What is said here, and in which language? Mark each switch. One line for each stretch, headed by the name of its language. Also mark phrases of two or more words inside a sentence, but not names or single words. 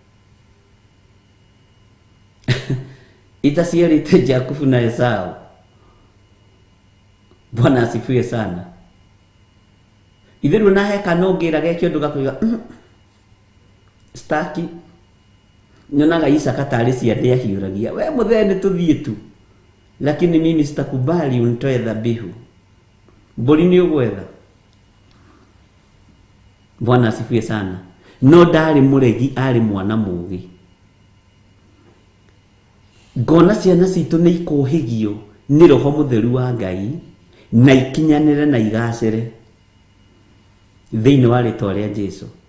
Kikuyu: Itaciarĩte Jakubu na Esau.
Swahili: Bwana asifiwe sana.
Kikuyu: Itherũ na heka no ngĩraga kĩndũ gakuiga staki. Nyonaga Isaka tarĩ ciande ahiũragia, we mũthee nĩ tũthiĩ tu,
Swahili: lakini mimi sitakubali unitoe dhabihu.
Kikuyu: Mbũri nĩ ũgwetha.
Swahili: Bwana asifiwe sana.
Kikuyu: No ndarĩ mũregi, arĩ mwana mũũgĩ. Ngona ciana citũ nĩ ikũhĩgio nĩ Roho Mũtheru wa Ngai na ikinyanĩre na igacĩre thĩinĩ wa rĩĩtwa rĩa Jesũ.